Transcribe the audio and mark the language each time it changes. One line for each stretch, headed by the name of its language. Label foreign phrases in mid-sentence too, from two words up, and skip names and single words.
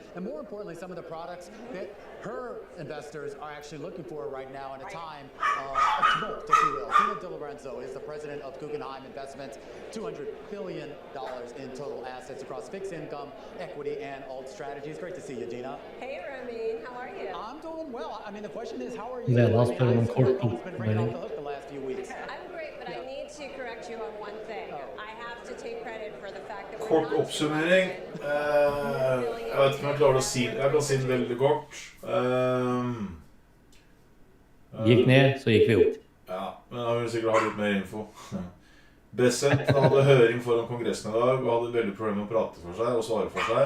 English: And more importantly, some of the products that her investors are actually looking for right now in a time of tumult, if you will. Tina DiLorenzo is the president of Guggenheim Investments, $200 billion in total assets across fixed income, equity, and alt strategies. Great to see you, Dina. Hey, Ramin. How are you? I'm doing well. I mean, the question is, how are you?
Norwegian: Det var spiller en kort
English: It's been right off the hook the last few weeks. I'm great, but I need to correct you on one thing. I have to take credit for the fact that we're
Norwegian: Kort
English: not
Norwegian: oppsummering. Jeg vet ikke om jeg klarer å si det. Jeg kan si det veldig kort. Gikk ned, så gikk vi opp. Ja, men jeg vil sikkert ha litt mer info. Bessent hadde høring foran kongressen i dag og hadde veldig problemer med å prate for seg og svare for seg.